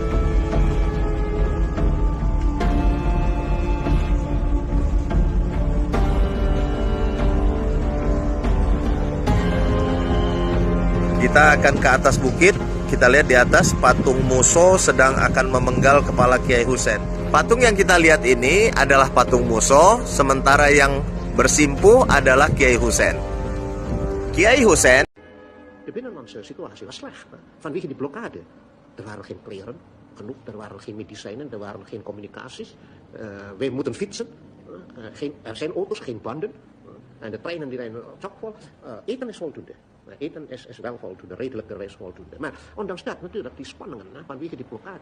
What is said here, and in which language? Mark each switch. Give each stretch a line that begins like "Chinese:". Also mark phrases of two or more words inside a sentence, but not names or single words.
Indonesian: Kita akan ke atas bukit. Kita lihat di atas patung Muso sedang akan memenggal kepala Kiai Husein. Patung yang kita lihat ini adalah patung Muso, sementara yang bersimpuh adalah Kiai Husein. Kiai Husein.
Dutch: De binnenlandse situatie was slecht. Vanwege die blokkade. Er waren geen kleren genoeg, er waren geen medicijnen, er waren geen communicaties. Wij moeten fietsen. Er zijn auto's, geen banden. En de treinen die rijden chockvol. Eten is voldoende. Eten is wel voldoende, redelijkerwijs voldoende. Maar ondanks dat natuurlijk die spanningen vanwege die blokkade.